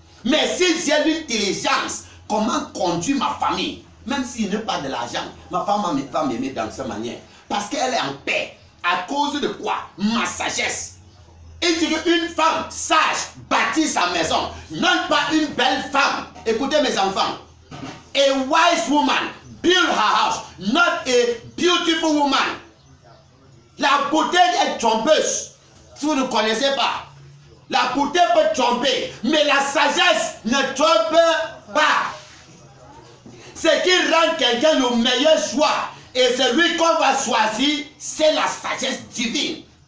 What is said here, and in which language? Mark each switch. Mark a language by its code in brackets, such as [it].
[fr] Mais si j'ai l'intelligence, comment conduire ma famille, même s'il n'y a pas de l'argent, ma femme va m'aimer dans cette manière. Parce qu'elle est en paix. À cause de quoi? Ma sagesse. Il dit qu'une femme sage bâtit sa maison, non pas une belle femme. Écoutez mes enfants. [en] A wise woman build her house, not a beautiful woman. [fr] La beauté est trompeuse. Si vous ne connaissez pas, la beauté peut tromper, mais la sagesse ne trompe pas. Ce qui rend quelqu'un le meilleur choix et celui qu'on va choisir, c'est la sagesse divine.